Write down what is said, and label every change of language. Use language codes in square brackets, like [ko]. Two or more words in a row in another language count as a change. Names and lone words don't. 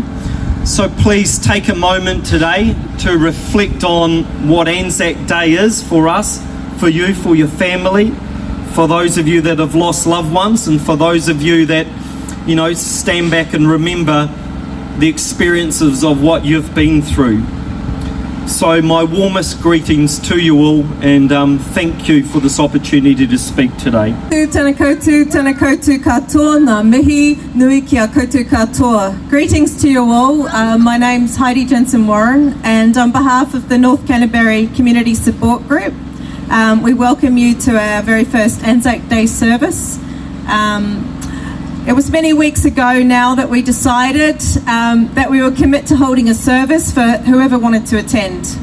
[en] So please take a moment today to reflect on what Anzac Day is for us, for you, for your family, for those of you that have lost loved ones, and for those of you that, stand back and remember the experiences of what you've been through. So my warmest greetings to you all, and thank you for this opportunity to speak today. [mi] Tēnā koutou katoa, ngā mihi nui ki a koutou katoa. [en] Greetings to you all. My name's Heidi Jensen-Warren, and on behalf of the North Canterbury Community Support Group, we welcome you to our very first Anzac Day service. It was many weeks ago now that we decided that we would commit to holding a service for whoever wanted to attend.